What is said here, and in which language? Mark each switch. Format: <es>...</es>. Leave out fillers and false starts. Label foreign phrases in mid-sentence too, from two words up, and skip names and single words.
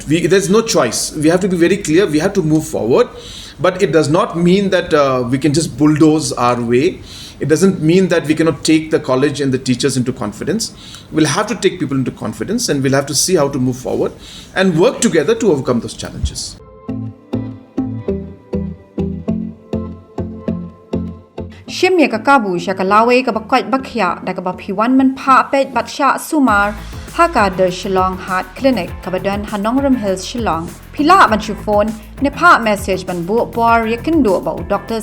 <en>There's no choice. We have to be very clear. We have to move forward. But it does not mean that we can just bulldoze our way. It doesn't mean that we cannot take the college and the teachers into confidence. We'll have to take people into confidence, and we'll have to see how to move forward and work together to overcome those challenges.</en> <kha>Shimya ka kabu sya ka lawe ka bakwait bakya da ka bapiwan man pa pet batsha sumar haka the Shillong Heart Clinic ka badan Hanongram Hills Shillong pila man phone ne pa message ban bu por yakin do ba Dr.</kha>